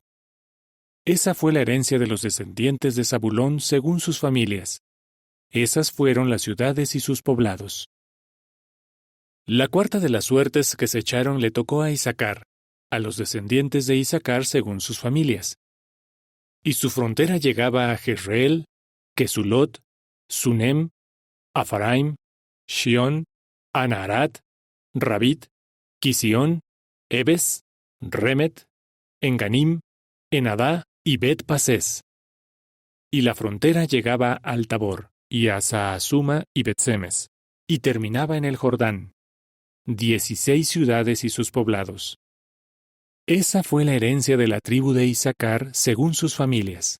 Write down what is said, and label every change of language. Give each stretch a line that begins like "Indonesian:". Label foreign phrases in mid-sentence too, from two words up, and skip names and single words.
Spanish: Esa fue la herencia de los descendientes de Zabulón según sus familias. Esas fueron las ciudades y sus poblados. La cuarta de las suertes que se echaron le tocó a Isacar, a los descendientes de Isacar según sus familias. Y su frontera llegaba a Jezreel, Quesulot, Sunem, Afaraim, Shión, Anaharat, Rabit, Quisión, Ebes, Remet, Enganim, Enadá y Bet-Pasés. Y la frontera llegaba al Tabor, y a Sahasuma y Bet-Semes, y terminaba en el Jordán. 16 ciudades y sus poblados. Esa fue la herencia de la tribu de Isacar según sus familias.